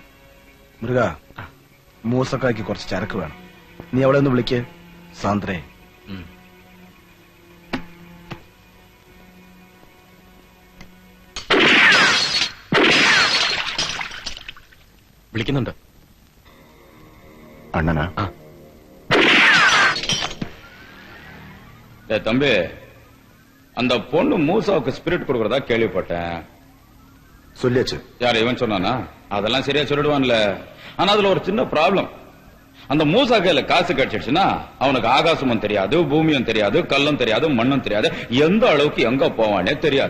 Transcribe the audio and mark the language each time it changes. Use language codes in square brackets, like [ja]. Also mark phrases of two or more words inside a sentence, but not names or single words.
[ml] മൃഗ, മൂസക്കായ്ക്ക് കുറച്ച് ചരക്ക് വേണം. നീ അവളെ ഒന്ന് വിളിക്ക്. സാന്ദ്രേ. വിളിക്കുന്നുണ്ട്. അണ്ണനാ? [ta] தம்பி, அந்த பொண்ணு மூசாவுக்கு ஸ்பிரிட் கொடுக்கறதா கேள்விப்பட்டேன். சொல்லியாச்சு. யார் இவன் சொன்னானா? அதெல்லாம் சரியா சொல்லிடுவான்ல. ஆனா அதுல ஒரு சின்ன ப்ராப்ளம். அந்த மூசா கையில காசு கிடைச்சிடுச்சுன்னா அவனுக்கு ஆகாசமும் தெரியாது, பூமியும் தெரியாது, கல்லும் தெரியாது, மண்ணும் தெரியாது, எந்த அளவுக்கு எங்க போவானே தெரியாது.